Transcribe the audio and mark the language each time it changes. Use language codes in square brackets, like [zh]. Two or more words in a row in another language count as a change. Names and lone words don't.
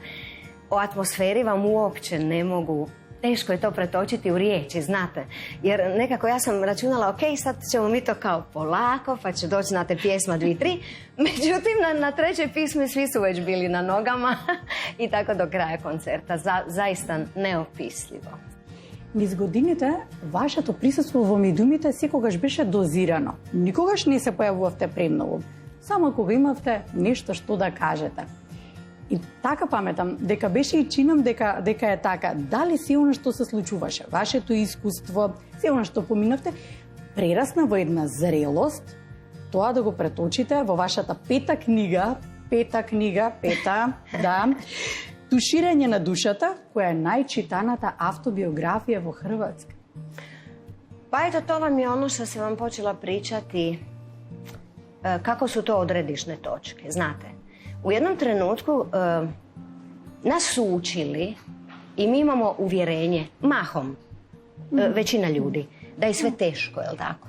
[hr] O atmosferi vam uopće ne mogu, teško je to pretočiti u riječi, znate. Jer nekako ja sam računala, ok, sad ćemo mi to kao polako, pa će doći, znate, pjesma 2, 3. Međutim, na trećoj pismi svi su već bili na nogama i tako do kraja koncerta. Zaista neopisljivo. [mk] Низ годините, вашето присуство во медиумите секогаш беше дозирано. Никогаш не се појавувавте премногу. Само кога имавте нешто што да кажете. И така паметам, дека беше и чинам дека е така. Дали се оно што се случуваше, вашето искуство, се оно што поминавте, прерасна во една зрелост, тоа да го преточите во вашата пета книга, да, Туширање на душата, која е најчитаната автобиографија во Хрватска. [hr] Pa eto, to vam je ono što sam vam počela pričati, kako su to odredišne točke. Znate, u jednom trenutku nas su učili i mi imamo uvjerenje, mahom, većina ljudi, da je sve teško, je li tako?